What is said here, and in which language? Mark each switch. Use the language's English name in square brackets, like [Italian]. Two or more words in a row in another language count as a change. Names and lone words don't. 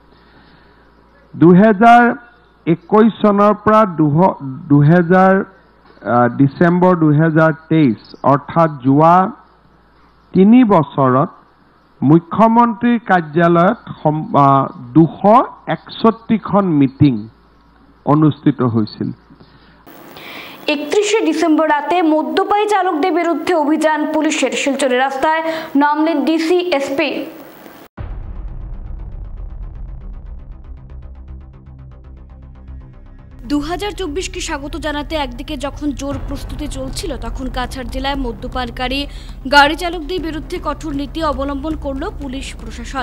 [Assamese] 2021 চনৰ পৰা ডিচেম্বৰ 2023 অৰ্থাৎ যোৱা 3 বছৰত মুখ্যমন্ত্ৰীৰ কাৰ্যালয়ত 261খন মিটিং অনুষ্ঠিত হৈছিল। [Bangla] 31 ডিসেম্বর রাতে মদ্যপায়ী চালকদের বিরুদ্ধে অভিযান পুলিশের। শিলচরের রাস্তায় নামলেন ডিসি, এসপি। 2024কে স্বাগত জানাতে একদিকে যখন জোর প্রস্তুতি চলছিল, তখন কাছাড় জেলায় মদ্যপানকারী গাড়ি চালকদের বিরুদ্ধে কঠোর নীতি অবলম্বন করল পুলিশ প্রশাসন।